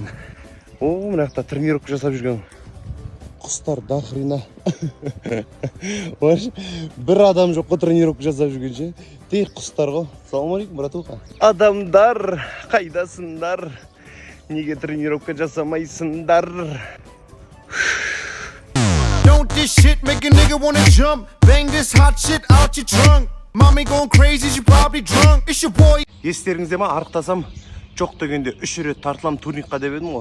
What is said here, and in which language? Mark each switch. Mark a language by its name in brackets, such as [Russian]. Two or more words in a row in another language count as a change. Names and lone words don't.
[Kazakh] Мына жақта тренировка жасап жүрген құстар дақырына. Бір адам жоқ қой тренировка жасап жүргенше. Тек құстар ғой. Саламалейкум, братуха. Адамдар, қайдасындар? Неге тренировка жасамайсыңдар? [English] Don't this shit make a nigga wanna jump? Bang this hot shit out your trunk. Mommy going crazy, she probably drunk. It's your boy. [Kazakh] Естеріңізде ма, арықтасам жоқ дегенде 3 рет тартылам турникқа деп едім ғой.